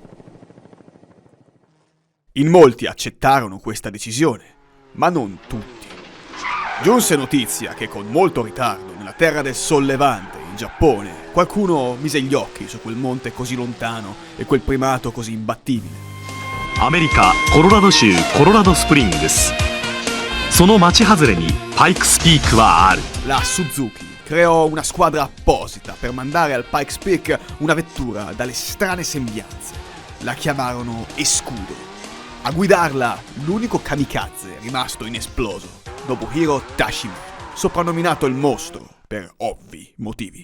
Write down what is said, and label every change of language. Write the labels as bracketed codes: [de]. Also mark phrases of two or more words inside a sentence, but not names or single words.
[it] In molti accettarono questa decisione, ma non tutti. Giunse notizia che con molto ritardo, nella terra del Sollevante, in Giappone, qualcuno mise gli occhi su quel monte così lontano e quel primato così imbattibile. [ja] America, Colorado 州コロラドスプリングス。その町外れにパイクスピークはある。 [it] La Suzuki creò una squadra apposita per mandare al Pikes Peak una vettura dalle strane sembianze. La chiamarono Escudo. A guidarla l'unico kamikaze rimasto inesploso, Nobuhiro Tashima, soprannominato il mostro per ovvi motivi.